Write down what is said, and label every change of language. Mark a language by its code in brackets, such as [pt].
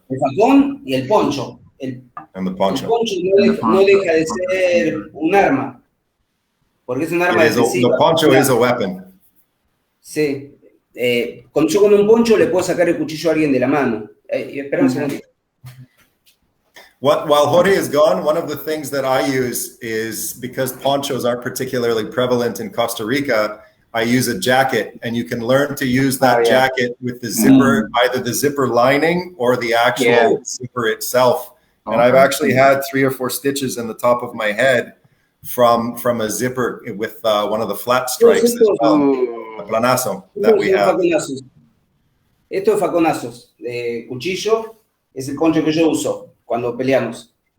[es] El facón y el poncho. [en] And the poncho. [es] El poncho no deja de ser un arma. Porque es un arma defensiva. [en] The poncho is a weapon. [es] Sí. Yo con un poncho le puedo sacar el cuchillo a alguien de la mano. Espera un segundito. [en] While Jorge is gone, one of the things that I use is, because ponchos aren't particularly prevalent in Costa Rica, I use a jacket, and you can learn to use that jacket with the zipper, either the zipper lining or the actual zipper itself. And I've actually had 3 or 4 stitches in the top of my head from a zipper with one of the flat stripes as well, a planazo that we have. [es] Estos faconazos de cuchillo es el poncho que yo uso cuando peleamos.